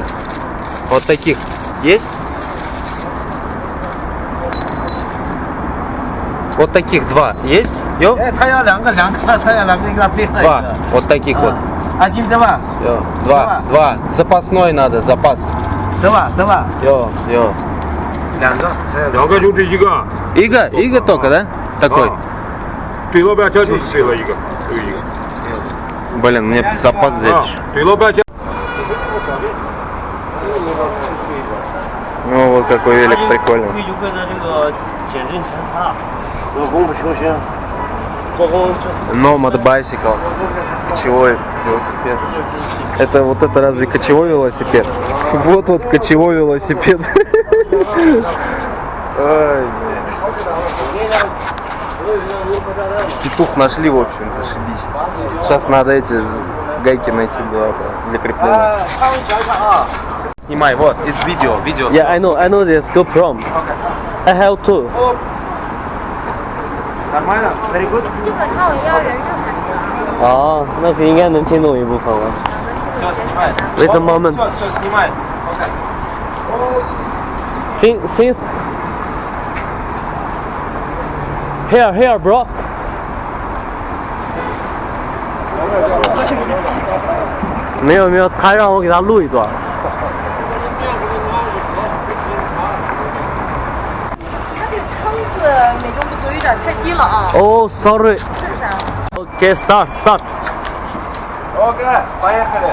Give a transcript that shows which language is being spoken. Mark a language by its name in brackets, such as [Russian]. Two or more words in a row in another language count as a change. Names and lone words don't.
[Russian] Вот таких. Есть? Вот таких два. Есть? Йо? Два. Вот таких вот. Один, два. Йо. Два. Запасной надо, запас. Два. Йо. [Chinese] 两个就这一个， [Russian] Иго только, да? Такой. [Chinese] 对老板家就是这个一个，就一个。 [Russian] Блин, мне запас взять. [Chinese] 对老板家。 [Russian] Ну вот какой велик прикольный. [Chinese] 有个的这个减震前叉，做工不求新，做工就是 [Russian] Nomad Bicycles. Кочевой велосипед. Это вот это разве кочевой велосипед? Вот кочевой велосипед. Ай, петух нашли, в общем, зашибись. Сейчас надо эти гайки найти для крепления. Снимай, вот, [English] it's video. Yeah, I know this GoPro. I have two. Нормально? Very good. [Chinese] 基本上要人就很哦，那个应该能听懂一部分了。 [Russian] 要 снимать. [English] Wait a moment. [Russian] Все снимает. [English] Since here, bro. [Chinese] 没有，他让我给他录一段。它这个撑子美中不足，有点太低了啊。 [English] Oh, sorry. [Chinese] 是啥？ [English] Okay, start. [Russian] Окей, поехали.